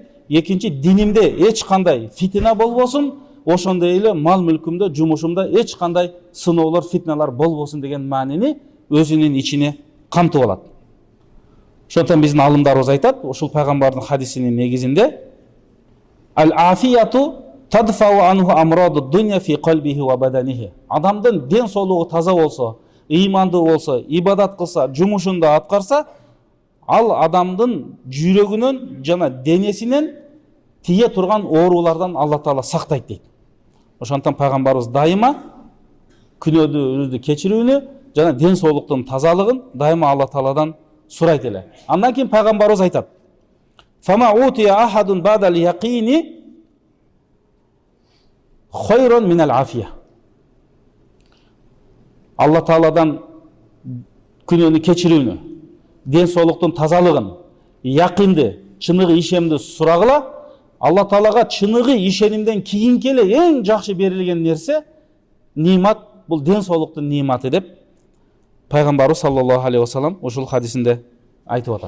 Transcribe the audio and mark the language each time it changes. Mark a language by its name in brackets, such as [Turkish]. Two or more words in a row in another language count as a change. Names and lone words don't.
[Kyrgyz] Экинчи, динимде эч кандай фитна болбосун, ошондой эле мал мүлкүмдө, жумушумда эч кандай сыноолор, фитналар болбосун деген маанини өзүнүн ичине камтып алат. Ошондон биздин алымдарыбыз айтат, ушул пайгамбардын хадисинин негизинде [Arabic] العافية تدفع عنه أمراض الدنيا في قلبه وبدنه. [Kyrgyz] Адамдын ден соолугу таза болсо, ыймандуу болсо, ибадат кылса, жумушунда аткарса, ал адамдын жүрөгүнөн жана денесинен тие турган оорулардан Алла Таала сактайт дейт. Ошондон пайгамбарыбыз дайыма күнөөдүбүздү кечирүүнү жана ден соолуктун тазалыгын дайыма Алла Тааладан сурайт эле. Андан кийин пайгамбарыбыз айтат: [Arabic] "فما أوتي أحد بعد اليقين خيرا من العافية." [Kyrgyz] Алла Тааладан күнөөнү кечирүүнү, ден соолуктун тазалыгын, якынды, чыныгы ишемди сурагыла, Алла Таалага чыныгы ишенимден кийинки эле эң жакшы берилген нерсе, нимат, бул ден соолуктун ниматы деп пайгамбарыбыз [Arabic] صلى الله عليه وسلم [Kyrgyz] ушул хадисинде айтып атат.